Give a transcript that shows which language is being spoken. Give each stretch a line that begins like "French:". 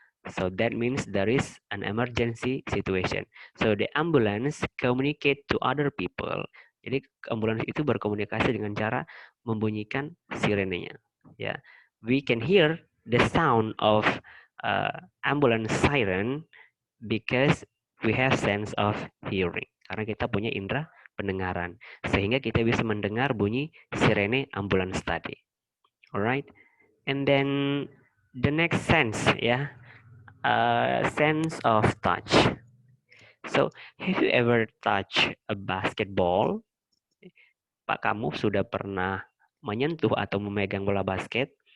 English: So that means there is an emergency situation. So the ambulance communicate to other people.
Indonesian: Jadi ambulans itu berkomunikasi dengan cara membunyikan sirenenya.
English: Ya, we can hear the sound of ambulance siren because we have sense of hearing.
Indonesian: Karena kita punya indera pendengaran, sehingga kita bisa mendengar bunyi sirene ambulans tadi.
English: Alright, and then the next sense, ya. Sense of touch. So, have you ever touched a basketball?
Indonesian: Pak, kamu sudah pernah menyentuh atau memegang bola basket?